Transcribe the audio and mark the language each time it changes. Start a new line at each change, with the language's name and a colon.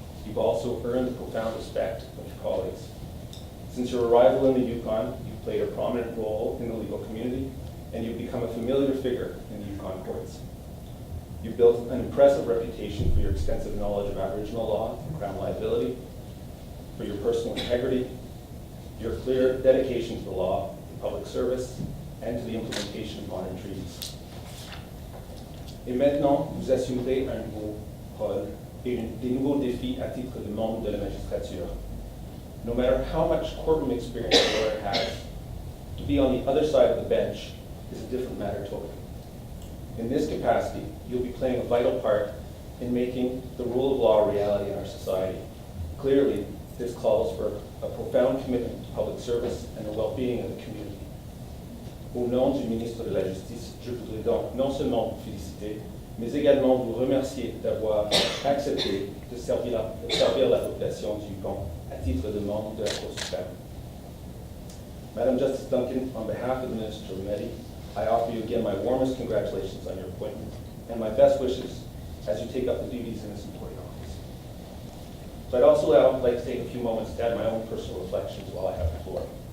English: You've also earned the profound respect of your colleagues. Since your arrival in the Yukon, you've played a prominent role in the legal community, and you've become a familiar figure in the Yukon courts. You've built an impressive reputation for your extensive knowledge of Aboriginal law and Crown liability, for your personal integrity, your clear dedication to the law, to public service, and to the implementation of modern treaties.
French: Et maintenant, vous assumerez un nouveau rôle et des nouveaux défis à titre de membre de la magistrature.
English: No matter how much courtroom experience a lawyer has, to be on the other side of the bench is a different matter totally. In this capacity, you'll be playing a vital part in making the rule of law a reality in our society. Clearly, this calls for a profound commitment to public service and the well-being of the community.
French: Au nom du ministre de la Justice, je voudrais donc non seulement vous féliciter, mais également vous remercier d'avoir accepté de servir la population du Yukon à titre de membre de la Cour suprême.
English: Madam Justice Duncan, on behalf of Minister Lametti, I offer you again my warmest congratulations on your appointment and my best wishes as you take up the duties in this important office. So I'd also like to take a few moments to add my own personal reflections while I have the floor.